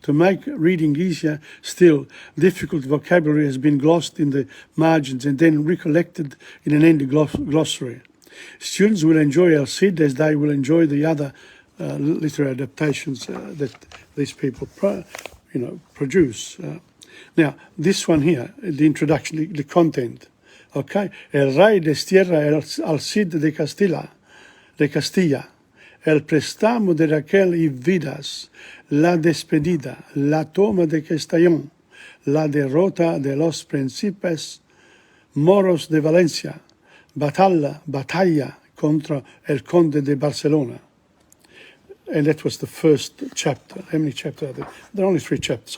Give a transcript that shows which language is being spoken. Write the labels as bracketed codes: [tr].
[en] To make reading easier still, difficult vocabulary has been glossed in the margins and then recollected in an end glossary. Students will enjoy El Cid as they will enjoy the other literary adaptations that these people produce. Now, this one here, the introduction, the content. [es] Okay, El Rey destierra al Cid de Castilla, el préstamo de Raquel y Vidas, la despedida, la toma de Castellón, la derrota de los príncipes moros de Valencia, batalla contra el conde de Barcelona. [en] And that was the first chapter. How many chapters are there? There are only 3 chapters.